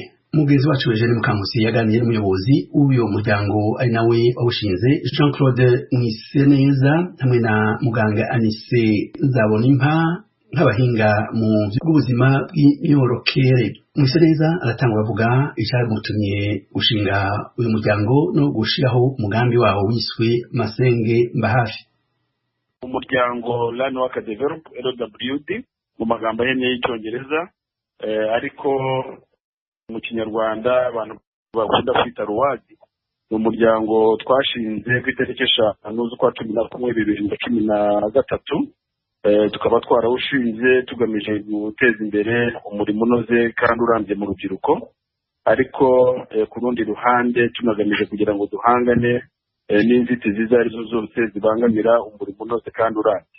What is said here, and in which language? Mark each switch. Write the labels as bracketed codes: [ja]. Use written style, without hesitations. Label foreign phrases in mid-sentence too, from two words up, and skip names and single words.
[rw] Mugenzi wacu Eugene Mukankusi yaganiriye n'umuyobozi w'uyo muryango ari nawe wawushinze Jean Claude Mwiseneza hamwe na muganga Anise Nzabonimpa nk'abahinga mu by'ubuzima bw'imyororokere. Mwiseneza aratangura avuga icyamutumye gushinga uyu muryango no gushiraho umugambi wawo wiswe Masenge Mbahafi. Umuryango Learn Work Develop LWD mu magambo ahinnye y'Icyongereza, ariko mu Kinyarwanda abantu bakunda kwita ruwadi. Ni umuryango twashinze ku itariki 5 z'ukwa 11 2013. Tukaba twarawushinze tugamije guteza imbere umurimo unoze kandi urambye mu rubyiruko, ariko ku rundi ruhande tunagamije kugira ngo duhangane n'inzitizi izo arizo zose zibangamira umurimo unoze kandi urambye.